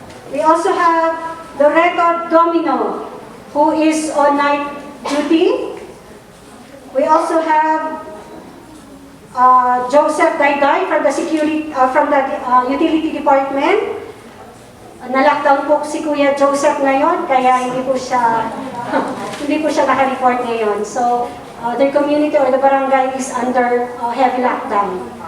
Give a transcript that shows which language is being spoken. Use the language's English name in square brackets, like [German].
[English] We also have Loreto Domino, who is on night duty. We also have Joseph Dayday from the Utility Department. [Filipino] Na-lockdown po si Kuya Joseph ngayon, kaya hindi po siya naka-report ngayon. [English] So, their community or the barangay is under heavy lockdown.